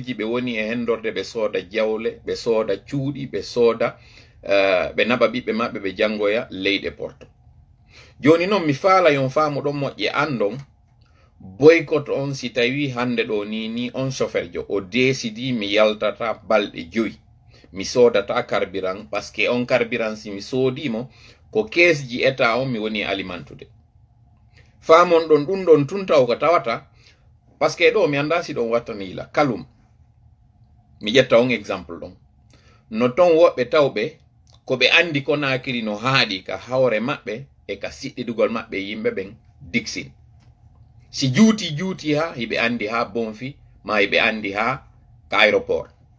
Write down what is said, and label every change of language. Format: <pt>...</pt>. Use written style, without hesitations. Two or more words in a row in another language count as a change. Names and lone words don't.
<ff>ji ɓe woni e hendorde ɓe sooda jawle ɓe sooda cuuɗi ɓe sooda ɓe naɓa ɓiɓɓe maɓɓe ɓe janngoya leyɗe porto joni noon mi faala yon faamu ɗon moƴƴe andon boycott on si tawi hande ɗo ni on chauffeur jo o décidi mi yaltata balɗe 5 mi soodata carburant</ff> <fr>parce que</fr> <ff>on carburant si mi soodimo ko keesji état on mi woni alimentude faamon ɗon ɗum ɗon tun taw ko tawata</ff> <fr>parce que</fr> <ff>ɗo mi anda si ɗon wattanila kalum mi ƴetta on exemple ɗon no ton woɓɓe tawɓe ko ɓe andi Conakry no haaɗi ka hawre maɓɓe e ka siɗɗidugol maɓɓe yimɓe ɓen diksin si juuti ha hiɓe andi ha Bonfi ma hiɓe andi ha ka aéroport</ff>